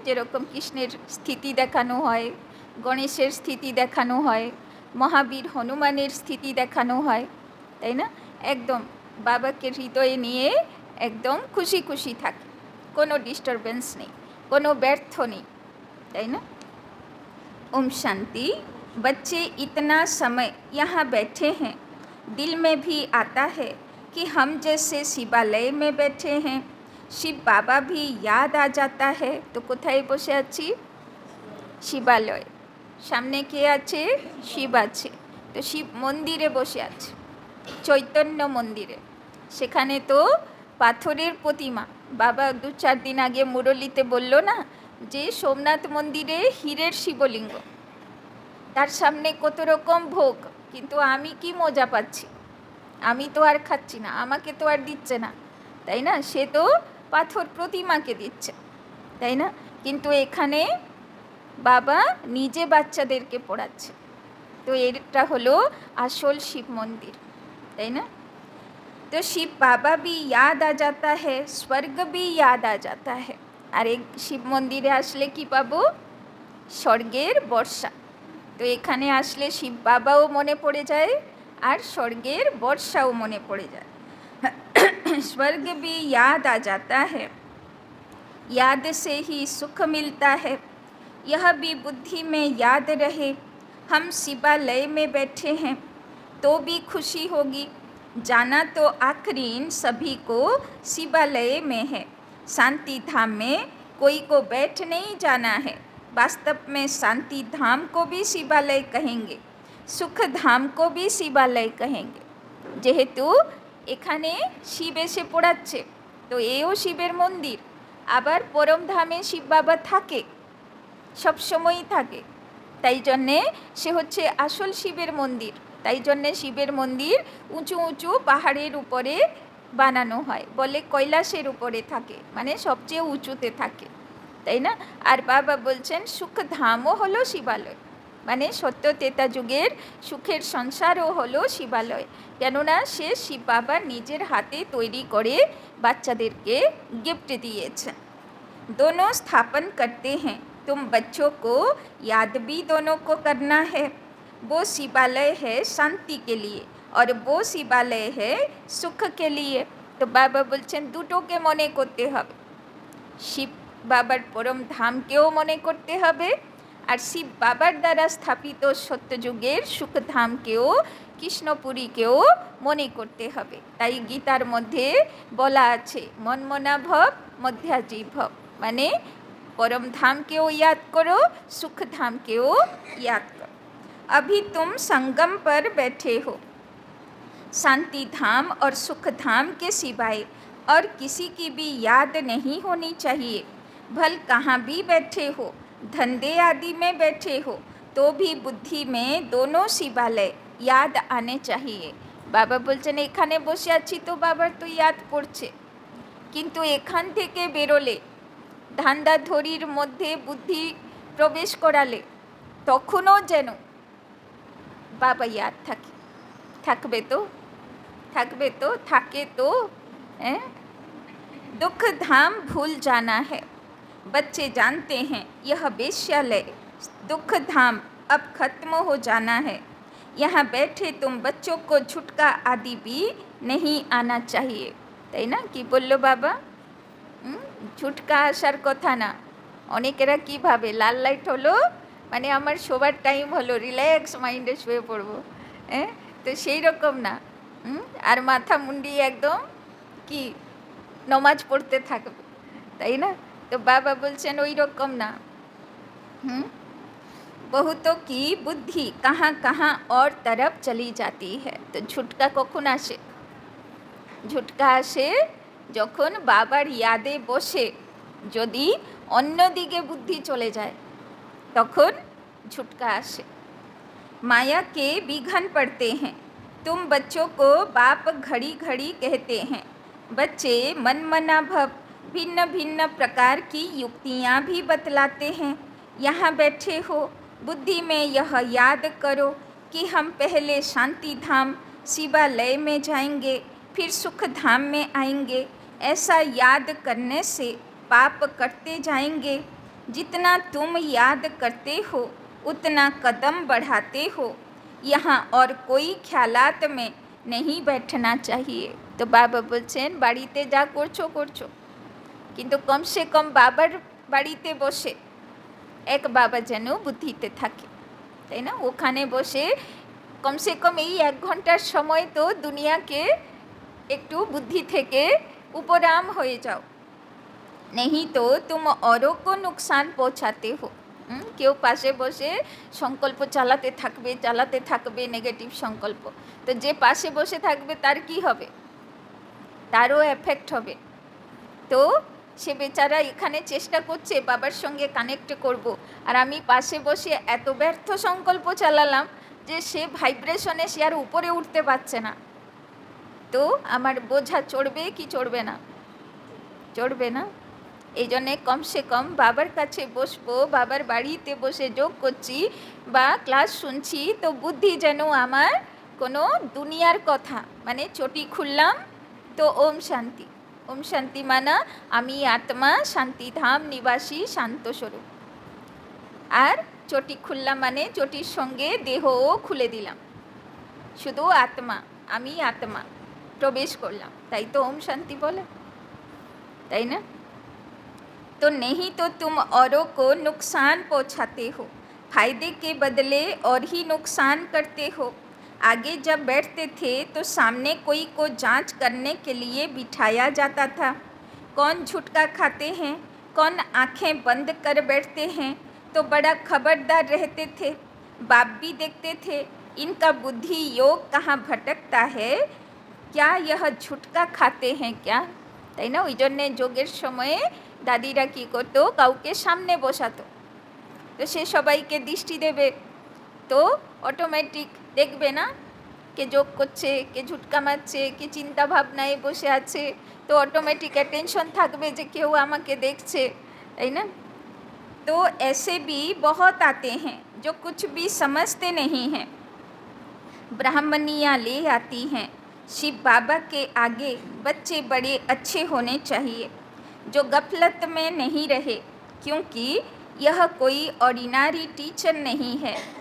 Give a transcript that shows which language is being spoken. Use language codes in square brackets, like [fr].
[bn] যেরকম কৃষ্ণের স্থিতি দেখানো হয়, গণেশের স্থিতি দেখানো হয়, মহাবীর হনুমানের স্থিতি দেখানো হয়, তাই না? একদম বাবাকে হৃদয়ে নিয়ে একদম খুশি খুশি থাকে, কোনো ডিস্টারবেন্স নেই, কোনো ব্যর্থ নেই, তাই না? ওম শান্তি। [hi] बच्चे इतना समय यहाँ बैठे हैं, दिल में भी आता है कि हम जैसे शिवालय में बैठे हैं, शिव बाबा भी याद आ जाता है। [bn] तो कोথায় বসে আছি? শিবালয়। সামনে কে আছে? শিব আছে। তো শিব মন্দিরে বসে আছে, চৈতন্য মন্দিরে। সেখানে তো পাথরের প্রতিমা। বাবা 2-4 দিন আগে মুরলিতে বলল না যে সোমনাথ মন্দিরে হীরের শিবলিঙ্গ, তার সামনে কত রকম ভোগ, কিন্তু আমি কি মজা পাচ্ছি? আমি তো আর খাচ্ছি না, আমাকে তো আর দিচ্ছে না, তাই না? সে তো পাথর প্রতিমাকে দিচ্ছে, তাই না? কিন্তু এখানে বাবা নিজে বাচ্চাদেরকে পড়াচ্ছে। তো এটা হলো আসল শিব মন্দির, তাই না? [hi] तो शिव बाबा भी याद आ जाता है, स्वर्ग भी याद आ जाता है। [bn] আর এই শিব মন্দিরে আসলে কি পাবো? স্বর্গের বর্ষা। তো এখানে আসলে শিব বাবাও মনে পড়ে যায় আর স্বর্গের বর্ষাও মনে পড়ে যায়। [hi] स्वर्ग भी याद आ जाता है, याद से ही सुख मिलता है। यह भी बुद्धि में याद रहे, हम शिवालय में बैठे हैं तो भी खुशी होगी। जाना तो आखिरी इन सभी को शिवालय में है, शांति धाम में कोई को बैठ नहीं जाना है। वास्तव में शांति धाम को भी शिवालय कहेंगे, सुख धाम को भी शिवालय कहेंगे। [bn] যেহেতু এখানে শিব এসে পড়াচ্ছে, তো এও শিবের মন্দির। আবার পরমধামে শিব বাবা থাকে, সবসময়ই থাকে, তাই জন্যে সে হচ্ছে আসল শিবের মন্দির। তাই জন্যে শিবের মন্দির উঁচু উঁচু পাহাড়ের উপরে বানানো হয়, বলে কৈলাসের উপরে থাকে, মানে সবচেয়ে উঁচুতে থাকে, তাই না? আর বাবা বলছেন সুখধামও হলো শিবালয়, মানে সত্য তেতা যুগের সুখের সংসারও হলো শিবালয়। কেননা সে শিব বাবা নিজের হাতে তৈরি করে বাচ্চাদেরকে গিফট দিয়েছেন। [hi] दोनों स्थापन करते हैं, तुम बच्चों को याद भी दोनों को करना है। वो शिवालय है शांति के लिए और वो शिवालय है सुख के लिए। [bn] तो बाबा বলছেন দুটোকে মনে করতে হবে, শিব বাবার পরম ধামকেও মনে করতে হবে আর শিব বাবার দ্বারা স্থাপিত সত্যযুগের সুখধামকেও, কৃষ্ণপুরীকেও মনে করতে হবে। তাই গীতার মধ্যে বলা আছে মনমনা ভব মধ্যাজি ভব, মানে [hi] परम धाम केও याद करो, [bn] सुख धाम केও याद करो। [hi] अभी तुम संगम पर बैठे हो, शांति धाम और सुख धाम के सिवाय और किसी की भी याद नहीं होनी चाहिए। भल कहाँ भी बैठे हो, धंधे आदि में बैठे हो, तो भी बुद्धि में दोनों शिवालय याद आने चाहिए। [bn] बाबा বলছেন এখানে বসে আছি তো বাবার তো ইয়াদ পড়ছে, কিন্তু এখান থেকে বেরোলে, ধান্দাধরির মধ্যে বুদ্ধি প্রবেশ করালে তখনও যেন বাবা ইয়াদ থাকে। থাকবে তো? থাকবে তো? থাকে তো? [hi] दुख धाम भूल जाना है, बच्चे जानते हैं यह वेश्यालय दुख धाम अब खत्म हो जाना है। यहाँ बैठे तुम बच्चों को छुटका आदि भी नहीं आना चाहिए। [bn] তাই না? কি বললো বাবা? ছুটকা আসার কথা না। অনেকেরা কী ভাবে লাল লাইট হলো মানে আমার শোবার টাইম হলো, রিল্যাক্স মাইন্ডে শুয়ে পড়বো, তো সেই রকম না। আর মাথা মুন্ডি একদম কি নমাজ পড়তে থাকবে, তাই না? তো বাবা বলছেন ওই রকম না। [hi] बहुतों की बुद्धि कहाँ कहाँ और तरफ चली जाती है। [bn] तो झुटका কখন আসে? ঝুটকা আসে যখন বাবার ইয়াদে বসে যদি অন্যদিকে বুদ্ধি চলে যায়, তখন झुटका আসে। [hi] माया के विघन पड़ते हैं, तुम बच्चों को बाप घड़ी घड़ी कहते हैं। बच्चे मनमना भव भिन्न भिन्न प्रकार की युक्तियाँ भी बतलाते हैं। यहाँ बैठे हो, बुद्धि में यह याद करो कि हम पहले शांति धाम शिवालय में जाएंगे, फिर सुख धाम में आएंगे। ऐसा याद करने से पाप करते जाएंगे। जितना तुम याद करते हो उतना कदम बढ़ाते हो। यहाँ और कोई ख्यालात में नहीं बैठना चाहिए। [bn] तो बाबा বলছেন বাড়িতে যা করছো করছো, কিন্তু কমসে কম বাবার বাড়িতে বসে এক বাবা যেন বুদ্ধিতে থাকে। তাই না? ওখানে বসে কমসে কম এই 1 ঘন্টার সময় তো দুনিয়াকে একটু বুদ্ধি থেকে উপরাম হয়ে যাও। [hi] नहीं तो तुम औरों को नुकसान पहुंचाते हो। [bn] কেউ পাশে বসে সংকল্প চালাতে থাকবে নেগেটিভ সংকল্প, তো যে পাশে বসে থাকবে তার কি হবে? তারও এফেক্ট হবে। তো সে বেচারা এখানে চেষ্টা করছে বাবার সঙ্গে কানেক্ট করব, আর আমি পাশে বসে এত ব্যর্থ সংকল্প চালালাম যে সে ভাইব্রেশনে সে আর উপরে উঠতে পারছে না। তো আমার বোঝা চড়বে কি চড়বে না? চড়বে না। এই জন্যে কমসে কম বাবার কাছে বসবো, বাবার বাড়িতে বসে যোগ করছি বা ক্লাস শুনছি, তো বুদ্ধি যেন আমার কোনো দুনিয়ার কথা, মানে চটি খুললাম তো ওম শান্তি। ওম শান্তি মানা আমি আত্মা শান্তিধাম নিবাসী শান্ত স্বরূপ। আর চটি খুললাম মানে চটির সঙ্গে দেহও খুলে দিলাম, শুধু আত্মা, আমি আত্মা প্রবেশ করলাম, তাই তো ওম শান্তি বলে, তাই না? [hi] तो नहीं तो तुम औरों को नुकसान पहुंचाते हो, फायदे के बदले और ही नुकसान करते हो। आगे जब बैठते थे तो सामने कोई को जांच करने के लिए बिठाया जाता था। कौन झुटका खाते हैं, कौन आंखें बंद कर बैठते हैं, तो बड़ा खबरदार रहते थे। बाप भी देखते थे इनका बुद्धि योग कहाँ भटकता है, क्या यह झुटका खाते हैं क्या? [bn] তাই না? ওই জন্যে যোগের সময়ে দাদিরা কী করতো, কাউকে সামনে বসাতো, তো সে সবাইকে দৃষ্টি দেবে, তো অটোমেটিক দেখবে না কে যোগ করছে, কে ঝুটকা মারছে, কে চিন্তা ভাবনায় বসে আছে, তো অটোমেটিক অ্যাটেনশন থাকবে যে কেউ আমাকে দেখছে, তাই না? [hi] तो ऐसे भी बहुत आते हैं जो कुछ भी समझते नहीं हैं, ब्राह्मणियाँ ले आती हैं। शिव बाबा के आगे बच्चे बड़े अच्छे होने चाहिए जो गफलत में नहीं रहे, क्योंकि यह कोई ऑर्डिनरी टीचर नहीं है।